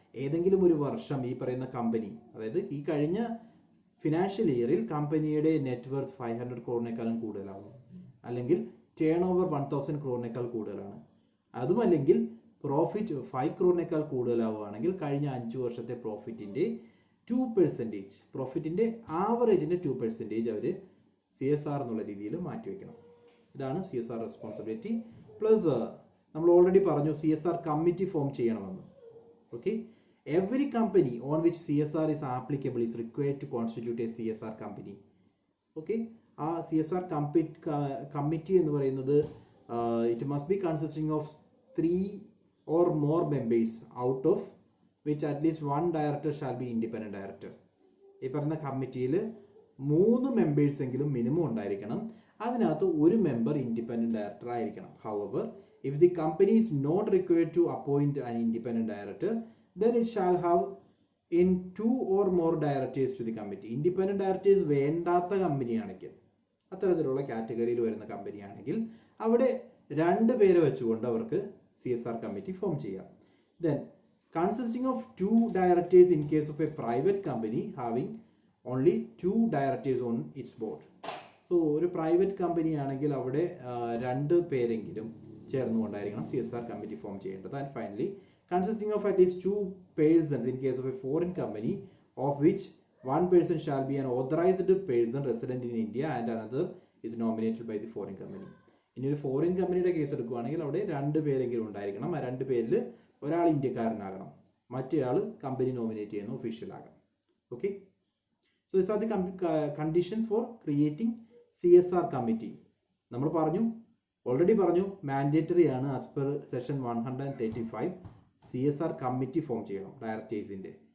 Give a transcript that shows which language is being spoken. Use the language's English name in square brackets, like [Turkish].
[Malayalam] ഏതെങ്കിലും ഒരു വർഷം ഈ പറയുന്ന കമ്പനി, അതായത് ഈ കഴിഞ്ഞ ഫിനാൻഷ്യൽ ഇയറിൽ കമ്പനിയുടെ നെറ്റ് വർത്ത് 500 crore കൂടുതലാവും, അല്ലെങ്കിൽ ടേൺ ഓവർ 1000 crore കൂടുതലാണ്, അതുമല്ലെങ്കിൽ പ്രോഫിറ്റ് 5 crore കൂടുതലാവുകയാണെങ്കിൽ കഴിഞ്ഞ 5 വർഷത്തെ പ്രോഫിറ്റിന്റെ 2%, പ്രോഫിറ്റിന്റെ ആവറേജിന്റെ 2% അവർ CSR എന്നുള്ള രീതിയിൽ മാറ്റിവെക്കണം. ഇതാണ് CSR റെസ്പോൺസിബിലിറ്റി. പ്ലസ് നമ്മൾ ഓൾറെഡി പറഞ്ഞു CSR കമ്മിറ്റി ഫോം ചെയ്യണമെന്ന്. [English] Okay, every company on which CSR is applicable is required to constitute a CSR company. Okay, [Malayalam] ആ CSR കമ്മിറ്റി എന്ന് പറയുന്നത് [English] It must be consisting of 3 or more members, out of which at least 1 director shall be independent director. [Malayalam] ഈ പറയുന്ന കമ്മിറ്റിയിൽ 3 members എങ്കിലും minimum ഉണ്ടായിരിക്കണം. അതിനകത്ത് ഒരു മെമ്പർ ഇൻഡിപെൻഡന്റ് ഡയറക്ടർ ആയിരിക്കണം. [English] However, if the company is not required to appoint an independent director, then it shall have in 2 or more directors to the committee. [Malayalam] Independent directors വേണ്ടാത്ത കമ്പനിയാണെങ്കിൽ, അത്തരത്തിലുള്ള കാറ്റഗറിയിൽ വരുന്ന കമ്പനിയാണെങ്കിൽ അവിടെ 2 പേരെ വെച്ചുകൊണ്ട് അവർക്ക് CSR കമ്മിറ്റി ഫോം ചെയ്യാം. [English] Then consisting of 2 directors in case of a private company having only 2 directors on its board. [Malayalam] So ഒരു പ്രൈവറ്റ് കമ്പനി ആണെങ്കിൽ അവിടെ 2 പേരെങ്കിലും ചേർന്നുകൊണ്ടായിരിക്കണം CSR കമ്മിറ്റി ഫോം ചെയ്യേണ്ടത്. [English] And finally consisting of at least 2 persons in case of a foreign company, of which 1 person shall be an authorized person resident in India and another is nominated by the foreign company. [Malayalam] ഇനി ഒരു foreign കമ്പനിയുടെ case എടുക്കുകയാണെങ്കിൽ അവിടെ 2 പേരെങ്കിലും ഉണ്ടായിരിക്കണം. ആ 2 പേരിൽ ഒരാൾ ഇന്ത്യക്കാരനാകണം, മറ്റേയാൾ കമ്പനി നോമിനേറ്റ് ചെയ്യുന്ന ഒഫീഷ്യൽ ആകണം. [English] Okay, so this are the conditions for creating CSR committee. [Malayalam] നമ്മൾ ഓൾറെഡി പറഞ്ഞു മാൻഡേറ്ററി ആണ്. [English] as per section 135 [Malayalam] CSR committee form ചെയ്യണം ഡയറക്ടേഴ്സിന്റെ.